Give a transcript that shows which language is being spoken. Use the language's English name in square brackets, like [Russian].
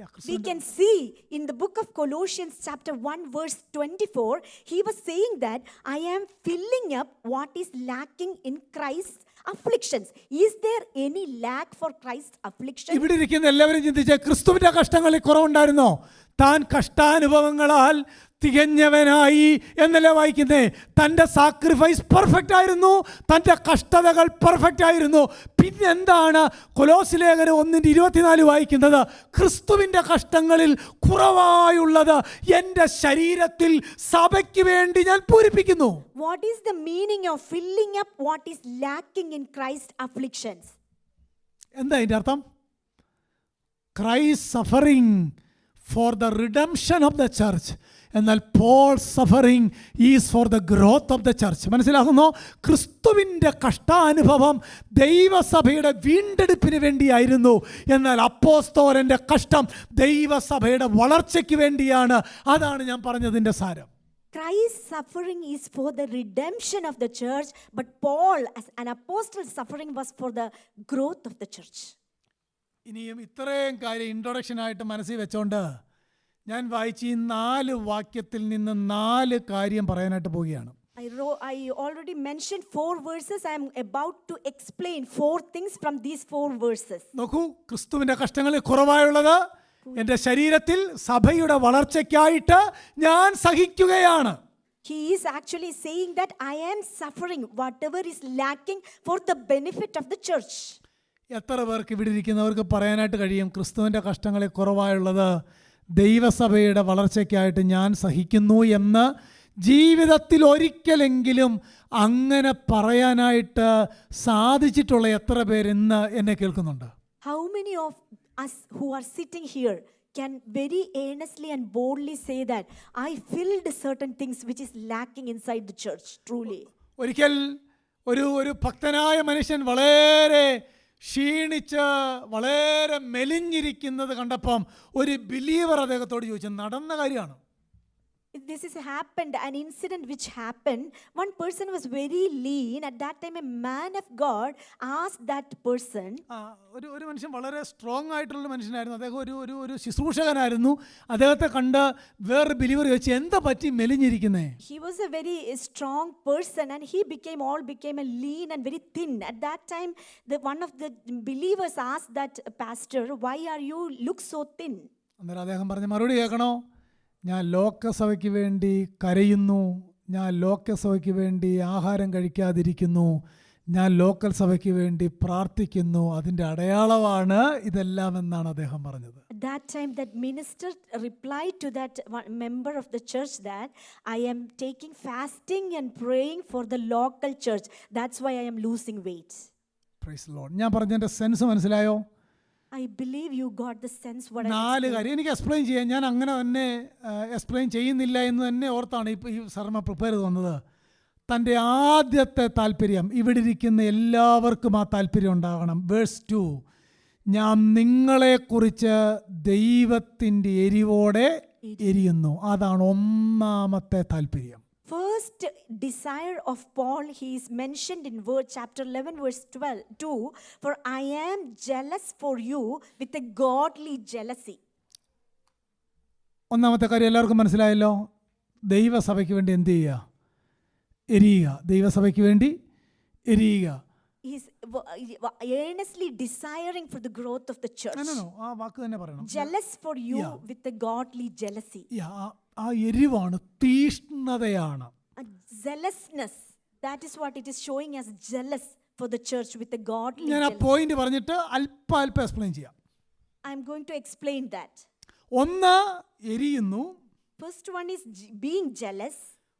[English] We can see in the book of Colossians chapter 1 verse 24, he was saying that I am filling up what is lacking in Christ's afflictions. Is there any lack for Christ's affliction? [Malayalam] ഇവിടെ ഇരിക്കുന്ന എല്ലാവരും ചിന്തിച്ചേ, ക്രിസ്തുവിൻ്റെ കഷ്ടങ്ങളിൽ കുറവുണ്ടായിരുന്നോ? താൻ കഷ്ടാനുഭവങ്ങളാൽ തികഞ്ഞവനായി എന്നല്ലേ വായിക്കുന്നേ. തൻ്റെ sacrifice perfect ആയിരുന്നു, തൻ്റെ കഷ്ടതകൾ പെർഫെക്റ്റ് ആയിരുന്നു. പിന്നെന്താണ് കൊലോസ്യ ലേഖനം 1:24 വായിക്കുന്നത്? ക്രിസ്തുവിൻ്റെ കഷ്ടങ്ങളിൽ കുറവായുള്ളത് എൻ്റെ ശരീരത്തിൽ സഭയ്ക്ക് വേണ്ടി ഞാൻ പൂരിപ്പിക്കുന്നു. [English] What is the meaning of filling up what is lacking in Christ's afflictions? [Malayalam] എന്താ ഇതിൻ്റെ അർത്ഥം? [English] Christ suffering for the redemption of the church, എന്നാൽ Paul's suffering is for the growth of the church. [Malayalam] മനസ്സിലാകുന്നോ? ക്രിസ്തുവിൻ്റെ കഷ്ടാനുഭവം ദൈവസഭയുടെ വീണ്ടെടുപ്പിന് വേണ്ടിയായിരുന്നു, എന്നാൽ അപ്പോസ്തലൻ്റെ കഷ്ടം ദൈവസഭയുടെ വളർച്ചയ്ക്ക് വേണ്ടിയാണ്. അതാണ് ഞാൻ പറഞ്ഞതിൻ്റെ സാരം. [English] Christ's suffering is for the redemption of the church, but Paul, as an apostle's suffering, was for the growth of the church. [Malayalam] ഇനിയും ഇത്രയും കാര്യം ഇൻട്രൊഡക്ഷനായിട്ട് മനസ്സിൽ വെച്ചോണ്ട് ഞാൻ വായിച്ച ഈ 4 വാക്യത്തിൽ നിന്ന് 4 കാര്യം പറയാനായിട്ട് പോവുകയാണ്. [English] I already mentioned 4 verses. I am about to explain 4 things from these 4 verses. [Malayalam] നോക്കൂ, ക്രിസ്തുവിൻ്റെ കഷ്ടങ്ങളിൽ കുറവായുള്ളത് എൻ്റെ ശരീരത്തിൽ സഭയുടെ വളർച്ചയ്ക്കായിട്ട് ഞാൻ സഹിക്കുകയാണ്. [English] He is actually saying that I am suffering whatever is lacking for the benefit of the church. [Malayalam] എത്ര പേർക്ക് ഇവിടെ ഇരിക്കുന്നവർക്ക് പറയാനായിട്ട് കഴിയും, ക്രിസ്തുവിൻ്റെ കഷ്ടങ്ങളിൽ കുറവായുള്ളത് ദൈവസഭയുടെ വളർച്ചയ്ക്കായിട്ട് ഞാൻ സഹിക്കുന്നു എന്ന് ജീവിതത്തിൽ ഒരിക്കലെങ്കിലും അങ്ങനെ പറയാനായിട്ട് സാധിച്ചിട്ടുള്ള എത്ര പേര് ഇന്ന് എന്നെ കേൾക്കുന്നുണ്ട്? [English] How many of us who are sitting here can very earnestly and boldly say that I filled certain things which is lacking inside the church? Truly. [Malayalam] ഒരിക്കൽ ഒരു ഭക്തനായ മനുഷ്യൻ വളരെ ക്ഷീണിച്ച് വളരെ മെലിഞ്ഞിരിക്കുന്നത് കണ്ടപ്പം ഒരു ബിലീവർ അദ്ദേഹത്തോട് ചോദിച്ചു, നടന്ന കാര്യമാണ്. [English] This has happened, an incident which happened. One person was very lean. At that time, a man of God asked that person. [Malayalam] ഒരു മനുഷ്യൻ വളരെ സ്ട്രോങ് ആയിട്ടുള്ള മനുഷ്യനായിരുന്നു. അദ്ദേഹം ഒരു ശുശ്രൂഷകനായിരുന്നു. അദ്ദേഹത്തെ കണ്ട് വേറെ ബിലീവർ ചോദിച്ചു, എന്താ പറ്റി മെലിഞ്ഞിരിക്കുന്നേ? [English] He was a very strong person and he became a lean and very thin. At that time, one of the believers asked that pastor, why are you look so thin? [Malayalam] അന്നേരം അദ്ദേഹം പറഞ്ഞ മറുപടി കേൾക്കണോ? ഞാൻ ലോകസഭയ്ക്ക് വേണ്ടി കരയുന്നു, ഞാൻ ലോകസഭയ്ക്ക് വേണ്ടി ആഹാരം കഴിക്കാതിരിക്കുന്നു, ഞാൻ ലോക്കൽ സഭയ്ക്ക് വേണ്ടി പ്രാർത്ഥിക്കുന്നു, അതിൻ്റെ അടയാളമാണ് ഇതെല്ലാം എന്നാണ് അദ്ദേഹം പറഞ്ഞത്. [English] At that time, that minister replied to that one member of the church that I am taking fasting and praying for the local church. That's why I am losing weight. Praise the Lord. [Malayalam] ഞാൻ പറഞ്ഞതിൻ്റെ sense മനസ്സിലായോ? [English] I believe you got the sense what I [Malayalam] 4 കാര്യം എനിക്ക് explain ചെയ്യാൻ, ഞാൻ അങ്ങനെ തന്നെ explain ചെയ്യുന്നില്ല എന്ന് തന്നെ ഓർത്താണ് ഇപ്പോൾ ഈ സർമ്മ പ്രിപ്പയർ ചെയ്ത് വന്നത്. തൻ്റെ ആദ്യത്തെ താല്പര്യം, ഇവിടെ ഇരിക്കുന്ന എല്ലാവർക്കും ആ താല്പര്യം ഉണ്ടാകണം. വേഴ്സ് 2, ഞാൻ നിങ്ങളെക്കുറിച്ച് ദൈവത്തിൻ്റെ എരിവോടെ എരിയുന്നു. അതാണ് ഒന്നാമത്തെ താല്പര്യം. [English] First desire of Paul, he is mentioned in chapter 11 verse 2, for I am jealous for you with a godly jealousy. [Malayalam] ഒന്നാമത്തെ കാര്യം എല്ലാവർക്കും മനസ്സിലായല്ലോ. ദൈവസഭയ്ക്ക് വേണ്ടി എന്ത് ചെയ്യുക? എരിയുക. ദൈവസഭയ്ക്ക് വേണ്ടി എരിയുക. [English] He is earnestly desiring for the growth of the church. [Malayalam] ആ വാക്ക് തന്നെ പറയണം. [English] Jealous for you with a godly jealousy. [Malayalam] ആ എരിവാണ്, തീഷ്ണതയാണ്. [English] A zealousness, that is what it is showing as jealous for the church with a godly [Malayalam] ഞാൻ ആ [English] jealousy. [Malayalam] Point പറഞ്ഞിട്ട് അല്പം explain ചെയ്യാം. [English] I am going to explain that. [Malayalam] ഒന്ന്, എരിയുന്നു. [English] First one is being jealous.